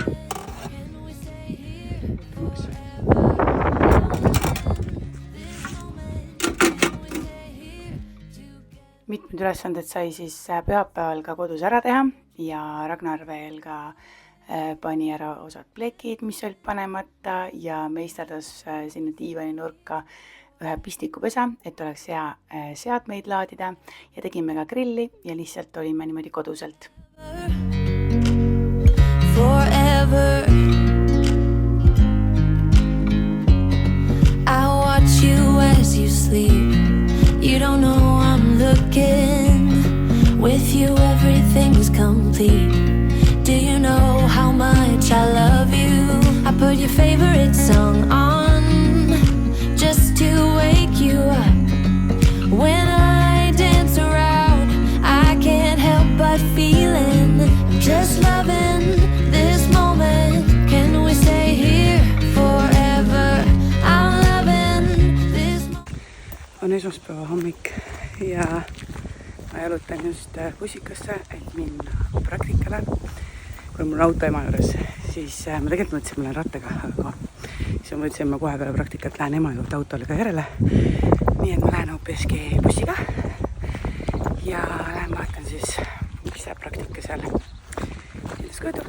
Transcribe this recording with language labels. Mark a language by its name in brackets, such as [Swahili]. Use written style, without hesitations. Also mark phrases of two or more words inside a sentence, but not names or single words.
[Estonian] Mitmed ülesanded sai siis pühapäeval ka kodus ära teha ja Ragnar veel ka pani ära osad plekid, mis olid panemata ja meisterdas sinna diivani nurka ühe pistikupesa, et oleks hea seadmeid laadida ja tegime ka grilli ja lihtsalt olime niimoodi koduselt. [English] Forever I watch you as you sleep. You don't know I'm looking. With you everything's complete. Do you know how much I love you? I put your favorite song on just to wake you up. When I dance around I can't help but feeling I'm just loving this moment. Can we stay here forever? I'm loving this [Estonian] On esmaspäeva hommik ja ma jalutan just bussikasse, et minna praktikale. Kui mul on auto ema juures, siis ma tegelikult mõtlesin, et ma lähen rattaga, aga siis ma mõtlesin, et ma kohe peale praktikat lähen ema juurde autole ka järele. Nii et ma lähen hoopiski bussiga ja lähen vaatan siis, mis see praktika seal kindlasti kujutab.